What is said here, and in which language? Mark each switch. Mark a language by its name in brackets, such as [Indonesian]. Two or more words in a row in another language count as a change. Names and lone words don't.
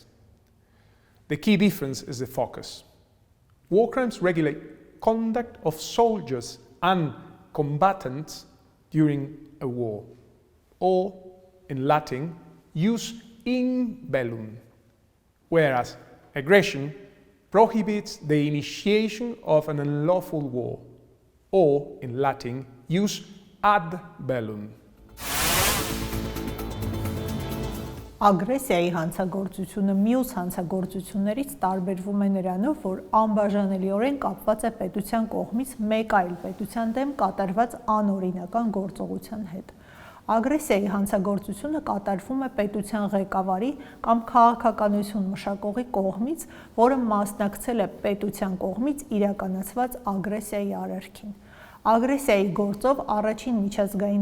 [English] The key difference is the focus. War crimes regulate conduct of soldiers and combatants during a war, or in Latin, [Latin] jus in bellum, [English] whereas aggression prohibits the initiation of an unlawful war, or in Latin, [Latin] jus ad bellum. [Armenian] Ագրեսիայի հանցագործությունը մյուս հանցագործություններից տարբերվում է նրանով, որ անբաժանելիորեն կապված է պետության կողմից մեկ այլ պետության դեմ կատարված անօրինական գործողության հետ։ Ագրեսիայի հանցագործությունը կատարվում է պետության ղեկավարի կամ քաղաքականություն մշակողի կողմից, որը մասնակցել է պետության կողմից իրականացված ագրեսիայի արարքին։ Ագրեսիայի գործով առաջին միջազգային